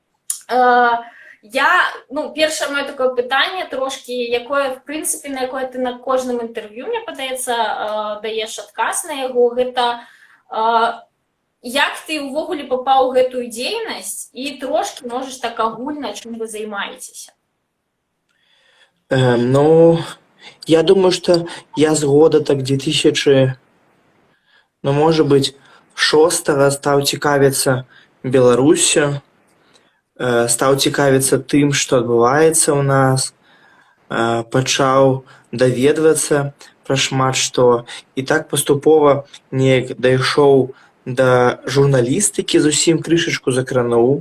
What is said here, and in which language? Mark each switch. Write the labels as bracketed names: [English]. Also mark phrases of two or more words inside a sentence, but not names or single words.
[Belarusian] Першае маё такое пытанне, трошкі, якое, в прынцыпе, на якое ты на кожным інтэрв'ю, мне падаецца, даеш адказ на яго, гэта як ты ўвогуле папаў у гэтую дзейнасць і трошкі можаш так агульна, чым вы займаецеся? [Russian] Я думаю, что я с года так 2000, может быть, [Belarusian] 6-го стаў цікавіцца Беларусю, стаў цікавіцца тым, што адбываецца ў нас, пачаў даведвацца пра шмат што, і так паступова неяк дайшоў да журналістыкі, зусім крышачку закрануў.